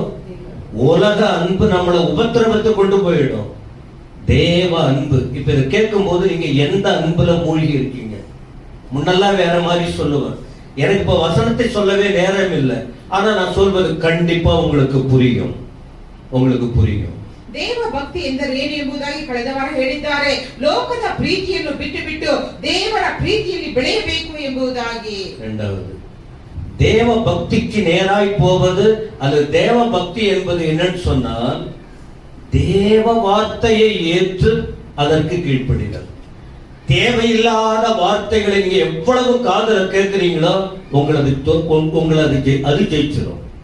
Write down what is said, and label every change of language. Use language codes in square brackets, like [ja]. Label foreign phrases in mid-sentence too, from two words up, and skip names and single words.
[ta] உலக அன்பு நம்மளை உபத்திரவத்தை கொண்டு போயிடும். தேவ அன்பு. இப்ப இதை கேட்கும் போது நீங்க எந்த அன்புல மூழ்கி இருக்கீங்க? முன்னெல்லாம் வேற மாதிரி சொல்லுவேன், எனக்கு இப்ப வசனத்தை சொல்லவே நேரம் இல்லை. ஆனா நான் சொல்வது கண்டிப்பா உங்களுக்கு புரியும், உங்களுக்கு புரியும். [kn] ದೇವ ಭಕ್ತಿ ಎಂದರೆ ಏನು ಎಂಬುದಾಗಿ ಕಳೆದ ವಾರ ಹೇಳಿದ್ದಾರೆ. ಲೋಕದ ಪ್ರೀತಿಯನ್ನು ಬಿಟ್ಟು ಬಿಟ್ಟು ದೇವರ ಪ್ರೀತಿಯಲ್ಲಿ ಬೆಳೆಯಬೇಕು ಎಂಬುದಾಗಿ. [ta] இரண்டாவது, தேவ பக்திக்கு நேராய் போவது, அது தேவ பக்தி என்பது என்னன்னு சொன்னால், தேவ வார்த்தையை ஏற்று அதற்கு கீழ்ப்படிதல். தேவையில்லாத வார்த்தைகளை நீங்க எவ்வளவு காதல கேட்கிறீங்களோ உங்களது அது ஜெயிச்சிடும்.